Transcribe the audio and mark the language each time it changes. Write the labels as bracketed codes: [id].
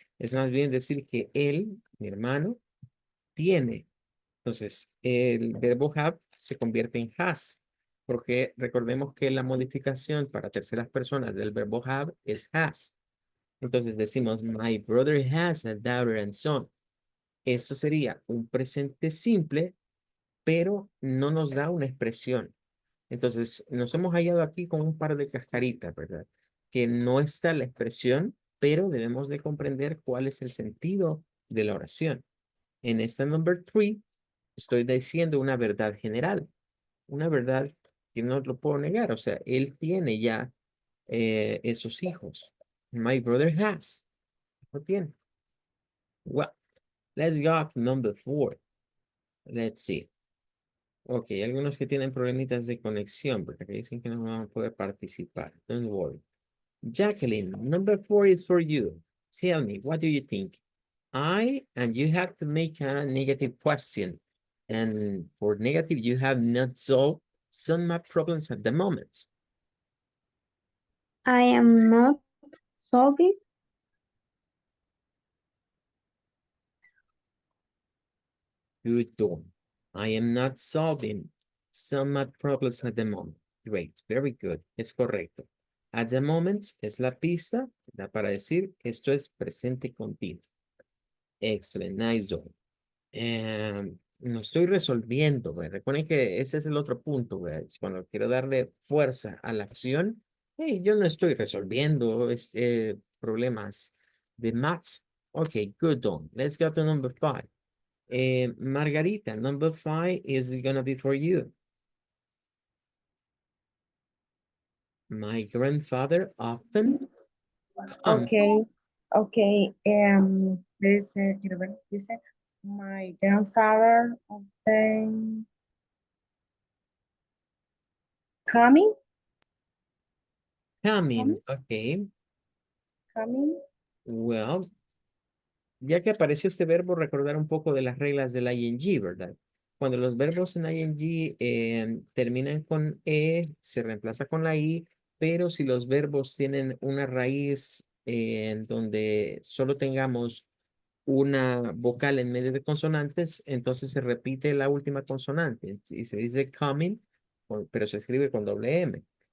[es] Es más bien decir que él, mi hermano, tiene. Entonces, el verbo have se convierte en has, porque recordemos que la modificación para terceras personas del verbo have es has. Entonces decimos, [en] my brother has a daughter and son. [es] Eso sería un presente simple, pero no nos da una expresión. Entonces, nos hemos hallado aquí con un par de cascaritas, ¿verdad? Que no está la expresión, pero debemos de comprender cuál es el sentido de la oración. En esta number 3, estoy diciendo una verdad general, una verdad que no lo puedo negar. O sea, él tiene ya esos hijos. [en] My brother has. [es] Lo tiene. [en] Well, let's go to number 4. Let's see. [es] Ok, algunos que tienen problemitas de conexión, porque aquí dicen que no van a poder participar. [en] Don't worry. Jacqueline, number 4 is for you. Tell me, what do you think? And you have to make a negative question. And for negative, you have not solved some math problems at the moment. I am not solving. Good done. I am not solving some math problems at the moment. Great, very good. [es] Es correcto. [en] At the moment [es] es la pista, da para decir esto es presente continuo. [en] Excellent, nice job. [es] No estoy resolviendo, güey. Recuerden que ese es el otro punto, güey. Es cuando quiero darle fuerza a la acción, hey, yo no estoy resolviendo problemas de maths. [en] Okay, good on. Let's go to number 5. Margarita, number 5 is gonna be for you. My grandfather often comes. Okay, okay. [es] Quiero ver, dice, [en] my grandfather often coming, Coming, okay. coming. [es] Well, ya que apareció este verbo, recordar un poco de las reglas del ing, ¿verdad? Cuando los verbos en ing terminan con e, se reemplaza con la i, pero si los verbos tienen una raíz en donde solo tengamos una vocal en medio de consonantes, entonces se repite la última consonante y se dice coming, pero se escribe con doble M.